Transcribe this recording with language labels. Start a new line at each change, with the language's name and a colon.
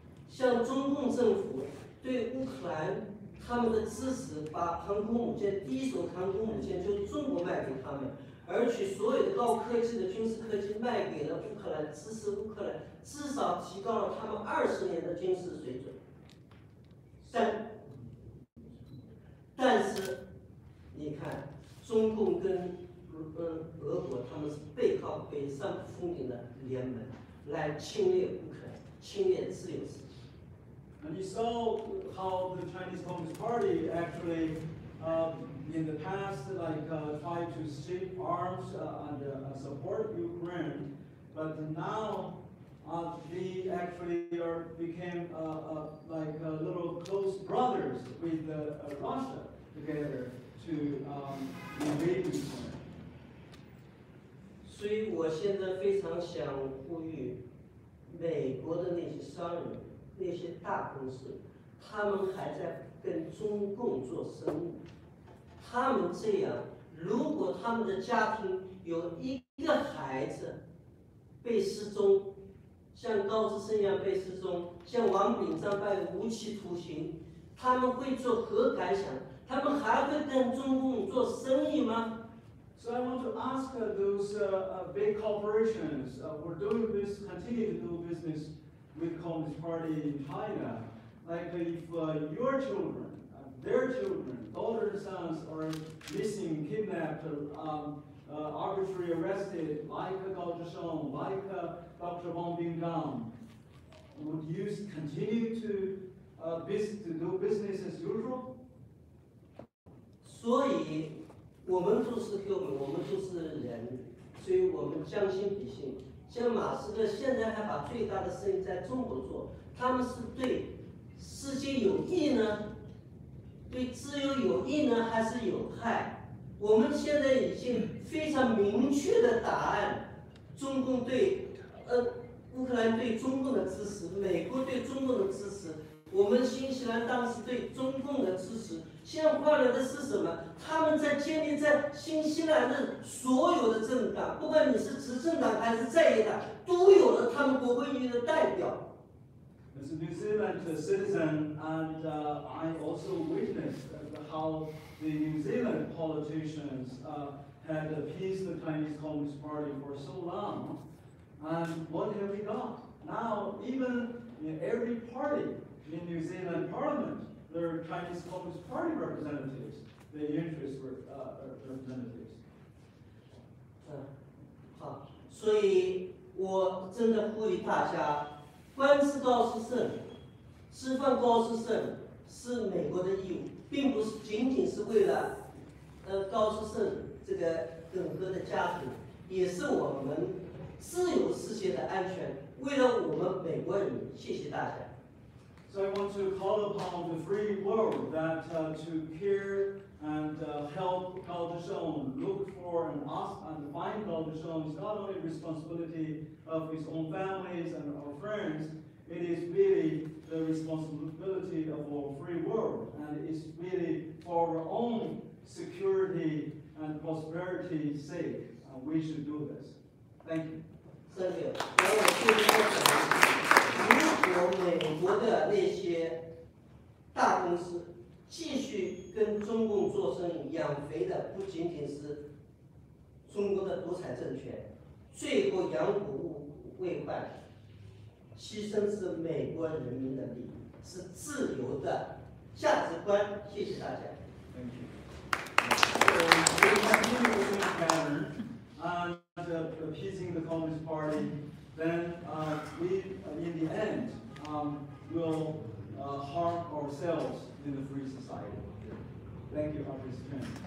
Chinese: 像中共政府对乌克兰他们的支持，把航空母舰第一艘航空母舰就是中国卖给他们，而且所有的高科技的军事科技卖给了乌克兰，支持乌克兰，至少提高了他们20年的军事水准。但是，你看，中共跟俄国他们是背靠背、上不封顶的联盟，来侵略乌克兰，侵略自由世界。
English: And you saw how the Chinese Communist Party actually, in the past, tried to ship arms and support Ukraine, but now they actually became like little close brothers with Russia together to invade Ukraine.
Chinese: 所以我现在非常想呼吁美国的那些商人。那些大公司，他们还在跟中共做生意。他们这样，如果他们的家庭有一个孩子被失踪，像高智晟一样被失踪，像王炳章被无期徒刑，他们会作何感想？他们还会跟中共做生意吗？
English: So I want to ask those big corporations who continue to do business with the Communist Party in China, like if your children, their children, daughters, sons are missing, kidnapped, arbitrarily arrested, like Gao Zhisheng, like Dr. Wang Binggang, would you continue to do business as usual?
Chinese: 所以，我们都是human，我们都是人，所以我们将心比心。像马斯克现在还把最大的生意在中国做，他们是对世界有益呢，对自由有益呢，还是有害？我们现在已经非常明确的答案：中共对乌克兰对中共的支持，美国对中共的支持，我们新西兰当时对中共的支持。现在换来的是什么？他们在建立在新西兰的所有的政党，不管你是执政党还是在野党，都有了他们国会议员的代表。
English: As a New Zealand citizen, and I also witnessed how the New Zealand politicians had appeased the Chinese Communist Party for so long, and what have we got? Now, even in every party in New Zealand Parliament, there are Chinese Communist Party representatives, the interest representatives.
Chinese: 好，所以我真的呼吁大家，关治高智晟，释放高智晟是美国的义务，并不是仅仅是为了高智晟这个整个的家庭，也是我们自由世界的安全，为了我们美国人。谢谢大家。
English: So I want to call upon the free world that to care and help Gao Zhisheng look for and ask and find Gao Zhisheng is not only responsibility of his own families and our friends, it is really the responsibility of our free world, and it's really for our own security and prosperity sake. we should do this. Thank you. Thank you.
Chinese: 然后我最后讲，如果美国的那些大公司继续跟中共做生意，养肥的不仅仅是中国的独裁政权，最后养虎为患，牺牲是美国人民的利益，是自由的价值观。谢谢大家。
English: Thank you. So we continue with this pattern on appeasing the Communist Party. Then we, in the end, will harm ourselves in the free society. Thank you, Congressman.